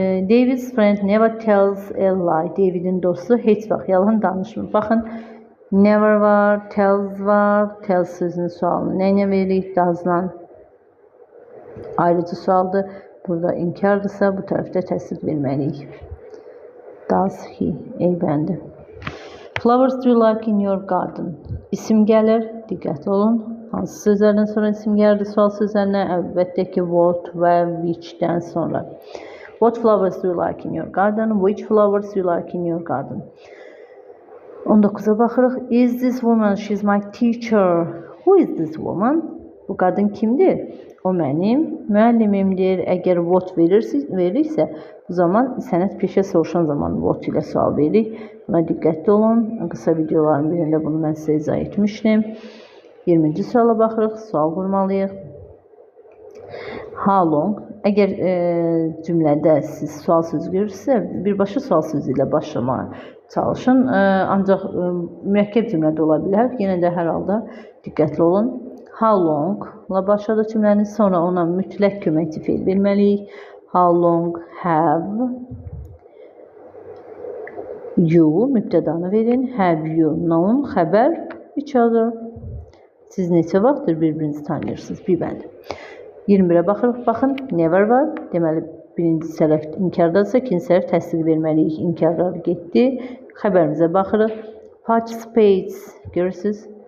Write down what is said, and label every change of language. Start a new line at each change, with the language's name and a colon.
English: David's friend never tells a lie.
Azerbaijani: David'in dostu heç vaxt yalan danışmır. Baxın, never var, tells var. Tells sözünün sualını nəyinə veririk? Does'la. Ayrıcı sualdır. Burada inkardırsa, bu tərəfdə təsdiq verməliyik.
English: Does he?
Azerbaijani: A bəndi.
English: Flowers do you like in your garden?
Azerbaijani: İsim gəlir, diqqətli olun. Hansı sözlərdən sonra isim gəlirdi? Sual sözlərinə əlbəttə ki what və which'dən sonra.
English: What flowers do you like in your garden? Which flowers do you like in your garden?
Azerbaijani: 19'a baxırıq.
English: Is this woman? She's my teacher. Who is this woman?
Azerbaijani: Bu qadın kimdir? O mənim müəllimimdir. Əgər what verirsə, bu zaman sənət peşə soruşan zaman what ilə sual veririk. Buna diqqətli olun. Qısa videoların birində bunu mən sizə izah etmişdim. 20-ci suala baxırıq. Sual qurmalıyıq.
English: How long?
Azerbaijani: Əgər cümlədə siz sual sözü görürsünüzsə, birbaşa sual sözü ilə başlamağa çalışın. Ancaq mürəkkəb cümlədə ola bilər. Yenə də hər halda diqqətli olun. How long la başladı cümlənin, sonra ona mütləq köməkçi feil verməliyik.
English: How long have you
Azerbaijani: mübtədanı verin.
English: Have you known xəbər each other.
Azerbaijani: Siz neçə vaxtdır bir-birinizi tanıyırsınız? Bir bənd. 21'e baxırıq. Baxın, never var. Deməli, birinci tərəf inkardadırsa, ikinci tərəf təsdiq verməliyik. İnkarlar getdi. Xəbərimizə baxırıq. Participates. Görürsünüz.